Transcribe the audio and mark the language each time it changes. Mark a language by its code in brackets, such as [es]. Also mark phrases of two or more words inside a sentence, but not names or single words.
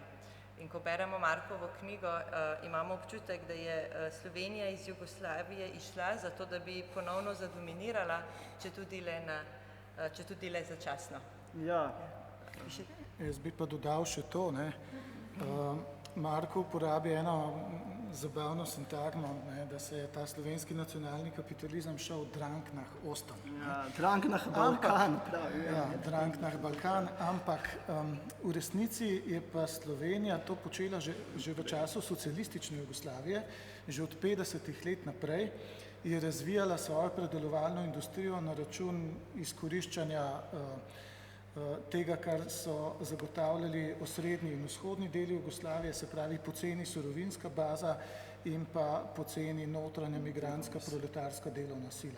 [sl] In ko beremo Markovo knjigo, imamo občutek, da je Slovenija iz Jugoslavije išla zato, da bi ponovno zadominirala, če tudi le začasno. Ja. Jaz bi pa dodal še to, Marko uporabi eno zabavno sintagmo, da se je ta slovenski nacionalni kapitalizem šel [de] drang nach Osten. Ja, drang nach Balkan. [sl] Ja, [de] drang nach Balkan, [sl] ampak v resnici je pa Slovenija to počela že v času socialistične Jugoslavije, že od 50-ih let naprej, je razvijala svojo predelovalno industrijo na račun izkoriščanja tega, kar so zagotavljali osrednji in vzhodni deli Jugoslavije, se pravi poceni surovinska baza in pa poceni notranja migrantska proletarska delovna sila.